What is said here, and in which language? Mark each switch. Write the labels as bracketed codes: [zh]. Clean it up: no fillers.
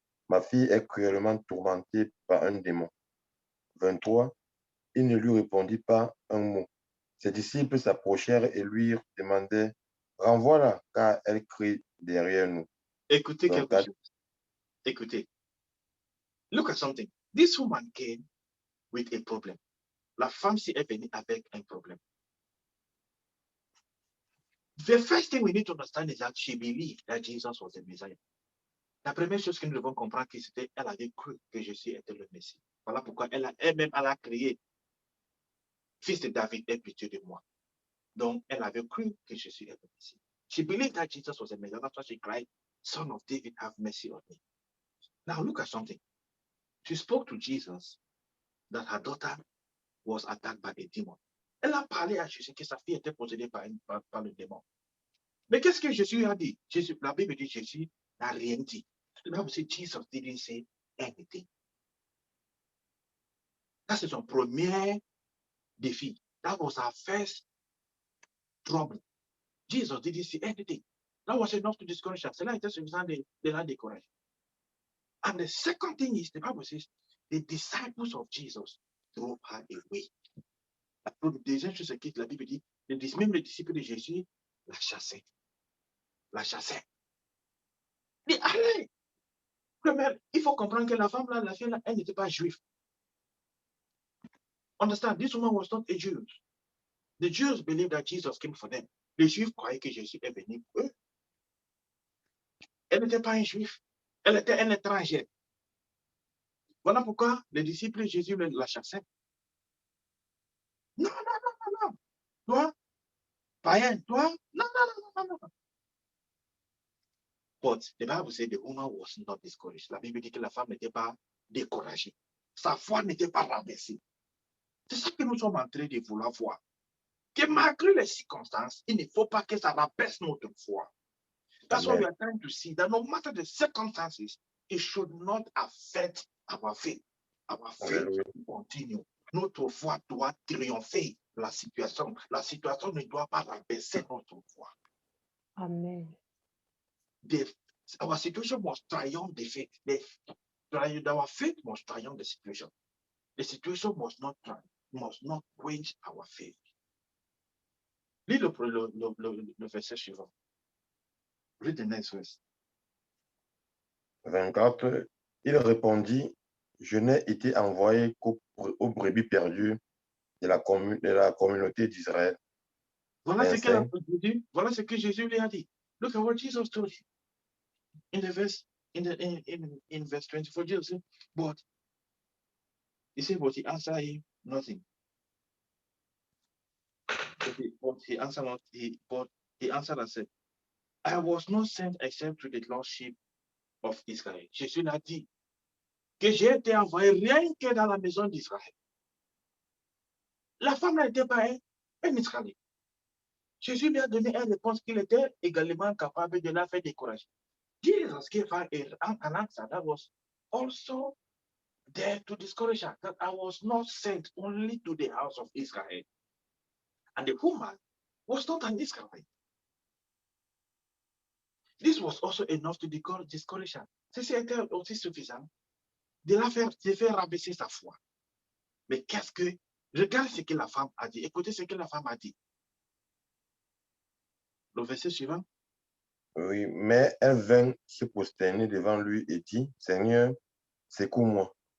[fr] Ma fille est cruellement tourmentée par un démon. » 23. Il ne lui répondit pas un mot. Ses disciples s'approchèrent et lui demandaient, « Renvoie-la, car elle crie derrière nous. » Écoutez quelque 24. chose. Écoutez. [en] Look at something. This woman came with a problem. [fr] La femme s'y est venue avec un problème. [en] The first thing we need to understand is that she believed that Jesus was the Messiah. [fr] La première chose que nous devons comprendre, c'est qu'elle avait cru que Jésus était le Messie. Voilà pourquoi elle-même a crié, fils de David, aie pitié de moi. Donc, elle avait cru que Jésus était le Messie. [en] She believed that Jesus was the Messiah. That's why she cried, Son of David, have mercy on me. Now, look at something. She spoke to Jesus that her daughter was attacked by a demon. [fr] Elle a parlé à Jésus que sa fille était possédée par le démon. Mais qu'est-ce que Jésus a dit? La Bible dit Jésus n'a rien dit. [en] The Bible says Jesus didn't say anything. [fr] Ça, c'est son premier défi. [en] That was our first trouble. Jesus didn't say anything. That was enough to discourage her. [fr] Cela était suffisant de la décourager. [en] And the second thing is, the Bible says, the disciples of Jesus drove her away. [fr] La deuxième chose, c'est que la Bible dit, même les disciples de Jésus la chassaient. La chassaient. Il dit, allez. Première, il faut comprendre que la femme là, la fille là, elle n'était pas juive. [en] Understand, this woman was not a Jew. The Jews believed that Jesus came for them. [fr] Les Juifs croyaient que Jésus est venu pour eux. Elle n'était pas un Juif. Elle était un étranger. Voilà pourquoi les disciples de Jésus la chassaient. Non, non, non, non, non. Toi, païen, toi, non, non, non, non, non, non. [en] But the Bible said the woman was not discouraged. [fr] La Bible dit que la femme n'était pas découragée. Sa foi n'était pas rabaissée. C'est ça que nous sommes en train de vouloir voir. Que malgré les circonstances, il ne faut pas que ça rabaisse notre foi. [en] That's what we are trying to see, that no matter the circumstances, it should not affect our faith. Our faith continue. [fr] Notre foi doit triompher la situation. La situation ne doit pas rabaisser notre foi. Amen. [en] Our situation must triumph the faith. Our faith must triumph the situation. The situation must not quench our faith. [fr] Lis le verset suivant. [en] Read the next verse. [fr] 24, il répondit, je n'ai été envoyé qu'aux brebis perdues de la communauté d'Israël. Voilà ce que Jésus lui a dit. [en] Look at what Jesus told him. In verse 24, Jesus said, but he answered him nothing. But he answered and said, I was not sent except to the lost sheep of Israel. [fr] Jésus l'a dit que j'ai été envoyé rien que dans la maison d'Israël. La femme n'était pas un Israélite. Jésus lui a donné une réponse qu'il était également capable de la faire décourager. [en] Jesus gave her an answer that was also there to discourage her, that I was not sent only to the house of Israel. And the woman was not an Israelite. This was also enough to discourage her. [fr] C'était aussi suffisant de faire rabaisser sa foi. Mais regarde ce que la femme a dit. Écoutez ce que la femme a dit. Le verset suivant. Oui, mais elle vint se prosterner devant lui et dit, Seigneur, secoue-moi.